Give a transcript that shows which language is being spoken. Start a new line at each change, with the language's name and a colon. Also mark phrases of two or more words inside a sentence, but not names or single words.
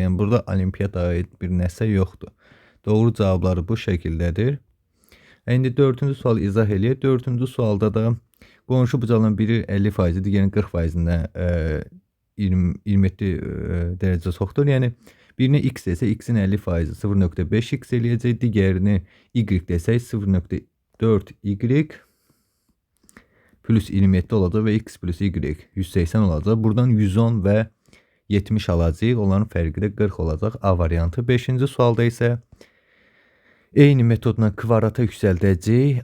Azerbaijani: Yəni, burada olimpiyata aid bir nəsə yoxdur. Doğru cavabları bu şəkildədir. İndi dördüncü sualı izah eləyək. Dördüncü sualda da qonşu bucağın biri 50%, digərinin 40%-dən 27 dərəcə çoxdur. Yəni, birinə x desə, x-in 50%-i 0.5x eləyəcək. Digərini y desək, 0.4y plus 27 olacaq və x plus y 180 olacaq. Buradan 110 və 70 alacaq. Onların fərqi də 40 olacaq. A variantı. 5-ci sualda isə eyni metodla kvadrata yüksəldəcək.